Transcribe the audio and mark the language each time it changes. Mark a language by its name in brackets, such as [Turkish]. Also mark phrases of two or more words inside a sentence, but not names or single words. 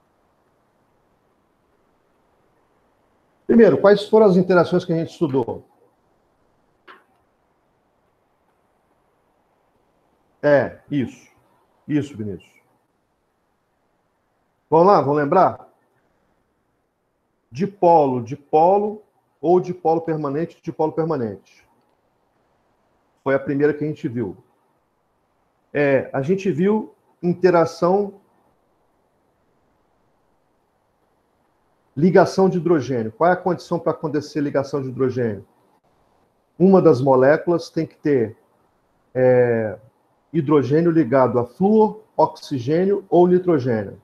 [Portuguese] Primeiro, quais foram as interações que a gente estudou? Isso. Isso, Vinícius. Vamos lá, vamos lembrar? Dipolo ou dipolo permanente. Foi a primeira que a gente viu. A gente viu interação, ligação de hidrogênio. Qual é a condição para acontecer ligação de hidrogênio? Uma das moléculas tem que ter hidrogênio ligado a flúor, oxigênio ou nitrogênio.